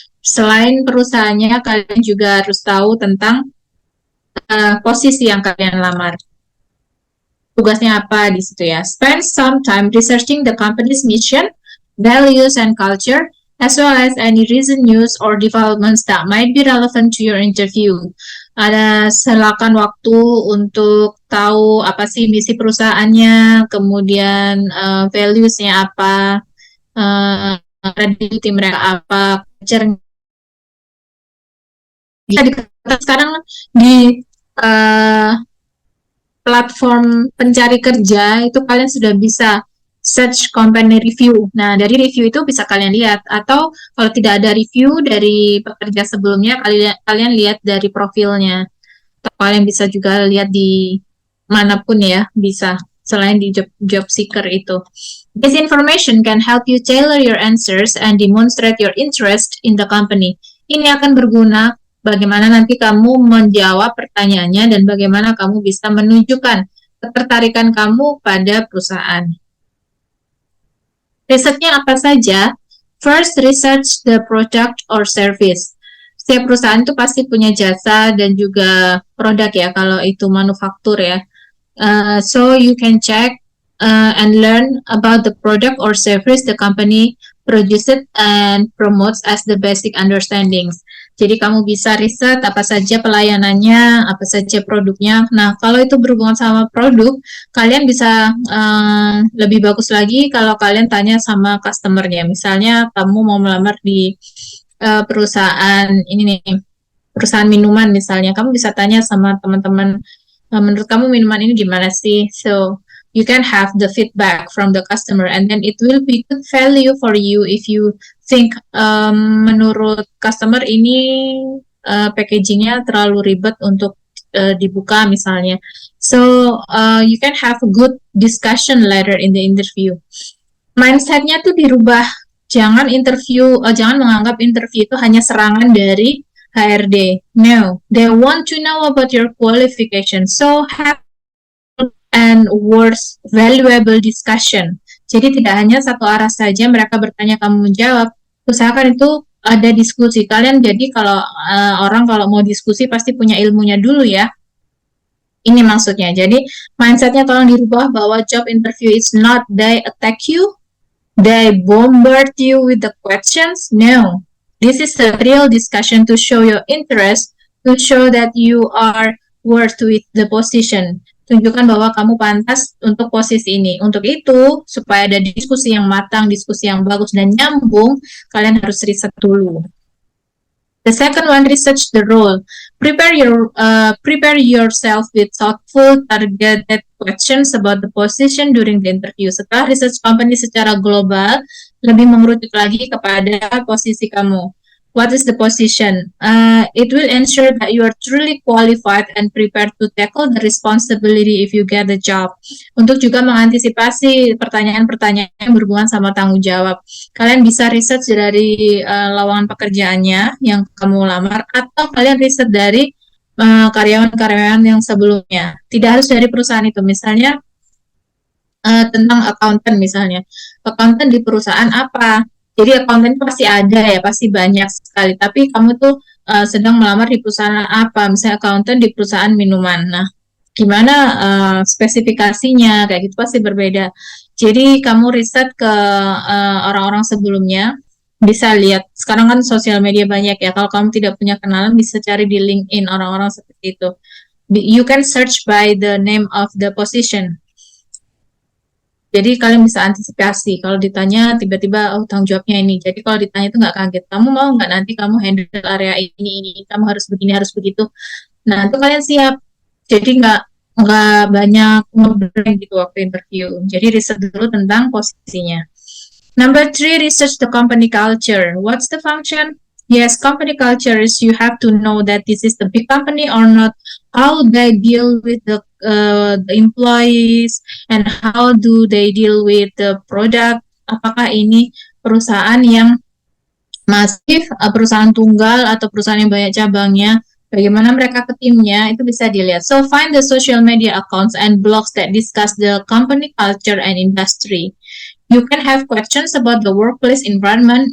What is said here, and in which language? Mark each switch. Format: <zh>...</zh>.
<id>Selain perusahaannya, kalian juga harus tahu tentang posisi yang kalian lamar. Tugasnya apa di situ ya?</id> <en>Spend some time researching the company's mission, values, and culture, as well as any recent news or developments that might be relevant to your interview.</en> <id>Silakan waktu untuk tahu apa sih misi perusahaannya, kemudian values-nya apa, credibility mereka apa, culture. Sekarang di platform pencari kerja itu kalian sudah bisa</id> <en>search company review.</en> <id>Nah, dari review itu bisa kalian lihat, atau kalau tidak ada review dari pekerja sebelumnya, kalian lihat dari profilnya. Atau kalian bisa juga lihat di manapun ya, bisa selain di job seeker itu.</id> <en>This information can help you tailor your answers and demonstrate your interest in the company.</en> <id>Ini akan berguna bagaimana nanti kamu menjawab pertanyaannya dan bagaimana kamu bisa menunjukkan ketertarikan kamu pada perusahaan. Risetnya apa saja?</id> <en>First, research the product or service.</en> <id>Setiap perusahaan itu pasti punya jasa dan juga produk ya, kalau itu manufaktur ya.</id> <en>So you can check and learn about the product or service the company produces and promotes as the basic understandings.</en> <id>Jadi kamu bisa riset apa saja pelayanannya, apa saja produknya. Nah, kalau itu berhubungan sama produk, kalian bisa lebih bagus lagi kalau kalian tanya sama customernya. Misalnya kamu mau melamar di perusahaan ini nih, perusahaan minuman misalnya, kamu bisa tanya sama teman-teman, menurut kamu minuman ini gimana sih?</id> <en>So you can have the feedback from the customer, and then it will be good value for you if you think</en> <id>menurut customer ini packagingnya terlalu ribet untuk dibuka misalnya.</id> <en>So you can have a good discussion later in the interview.</en> <id>Mindsetnya tuh dirubah. Jangan menganggap interview itu hanya serangan dari HRD.</id> <en>No, they want to know about your qualification. So have and worth valuable discussion.</en> <id>Jadi tidak hanya satu arah saja mereka bertanya kamu menjawab. Usahakan itu ada diskusi. Kalian jadi kalau orang kalau mau diskusi pasti punya ilmunya dulu ya. Ini maksudnya. Jadi mindsetnya tolong dirubah bahwa</id> <en>job interview is not they attack you, they bombard you with the questions. No, this is a real discussion to show your interest, to show that you are worth with the position.</en> <id>Tunjukkan bahwa kamu pantas untuk posisi ini. Untuk itu, supaya ada diskusi yang matang, diskusi yang bagus dan nyambung, kalian harus riset dulu.</id> <en>The second one, research the role. Prepare yourself with thoughtful, targeted questions about the position during the interview.</en> <id>Setelah research company secara global, lebih mengerucut lagi kepada posisi kamu.</id> <en>What is the position? It will ensure that you are truly qualified and prepared to tackle the responsibility if you get the job.</en> <id>Untuk juga mengantisipasi pertanyaan-pertanyaan yang berhubungan sama tanggung jawab. Kalian bisa research dari lowongan pekerjaannya yang kamu lamar, atau kalian riset dari karyawan-karyawan yang sebelumnya. Tidak harus dari perusahaan itu. Misalnya tentang accountant misalnya. Accountant di perusahaan apa? Jadi accountant pasti ada ya, pasti banyak sekali. Tapi kamu tuh sedang melamar di perusahaan apa? Misalnya accountant di perusahaan minuman. Nah, gimana spesifikasinya? Kayak gitu pasti berbeda. Jadi kamu riset ke orang-orang sebelumnya. Bisa lihat. Sekarang kan sosial media banyak ya. Kalau kamu tidak punya kenalan, bisa cari di LinkedIn orang-orang seperti itu.</id> <en>You can search by the name of the position.</en> <id>Jadi kalian bisa antisipasi. Kalau ditanya tiba-tiba, oh tanggung jawabnya ini. Jadi kalau ditanya itu nggak kaget. Kamu mau nggak nanti kamu handle area ini. Kamu harus begini, harus begitu. Nah itu kalian siap. Jadi nggak banyak nge-blank gitu waktu interview. Jadi riset dulu tentang posisinya.</id> <en>Number 3, research the company culture. What's the function? Yes, company culture is you have to know that this is the big company or not. How they deal with the employees and how do they deal with the product.</en> <id>Apakah ini perusahaan yang masif, perusahaan tunggal atau perusahaan yang banyak cabangnya. Bagaimana mereka ke timnya, itu bisa dilihat.</id> <en>So, find the social media accounts and blogs that discuss the company culture and industry. You can have questions about the workplace environment.</en>